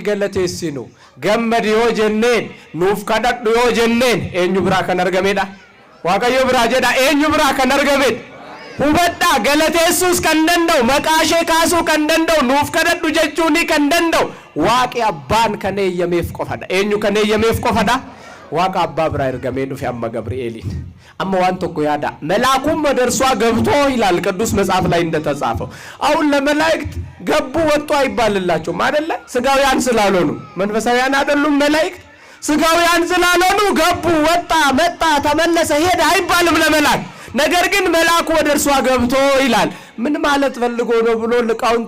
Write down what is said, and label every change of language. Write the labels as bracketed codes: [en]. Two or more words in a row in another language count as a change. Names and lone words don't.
[om] galateessinu gammadi yoo jenneen nuuf kadhadhu yoo jenneen eenyu biraa kan argamedha waaqayyo biraa jedha eenyu biraa kan argamedha hubadhaa galateessuus kan danda'u maqaashee kaasuu kan danda'u nuuf kadhadhu jechuuni kan danda'u waaqi abbaan kan eeyyameef qofadha eenyu kan eeyyameef qofadha waaqa abbaa biraa ergamee dhufe amma ገብርኤeliin amma waan tokko yaada [am] መልአኩም መደርሷ ገብቶ ይላል ቅዱስ መጽሐፍ ላይ እንደተጻፈው አሁን ለመላእክት ገቡ ወጡ አይባልላቸውም አይደለ ስጋውያን ስላልሆኑ መንፈሳውያን አይደሉም መላእክት ስጋውያን ስላልሆኑ ገቡ ወጣ መጣ ተመለሰ ሄደ አይባልም ለመላእክት ነገር ግን መልአኩ ወደርሷ ገብቶ ይላል ምን ማለት ፈልጎ ነው ብሎ ሊቃውንት